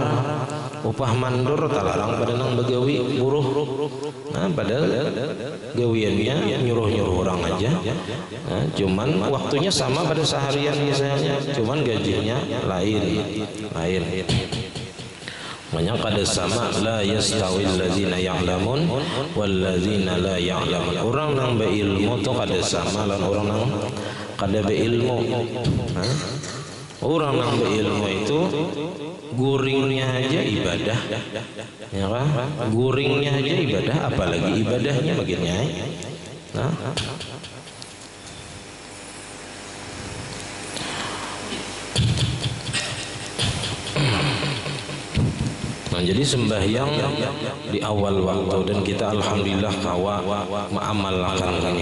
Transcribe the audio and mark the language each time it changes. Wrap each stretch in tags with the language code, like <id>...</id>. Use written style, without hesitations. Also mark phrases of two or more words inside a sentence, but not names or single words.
<bjn>Upah mandur talarang pada nang begawi buruh. Nah, padahal gawiannya nyuruh-nyuruh orang aja. Nah, cuman waktunya sama pada seharian misalnya, cuman gajinya lain. Makanya kada sama,</bjn> <ar>لا يستوي الذين يعلمون والذين لا يعلمون.</ar> <bjn>Orang yang berilmu itu kada sama lan orang yang kada berilmu. Orang yang berilmu itu guringnya aja ibadah, ya kan? Guringnya aja ibadah, apalagi ibadahnya bagiannya. Nah, jadi sembahyang di awal waktu, dan kita alhamdulillah kawa mengamalkan ini.</bjn>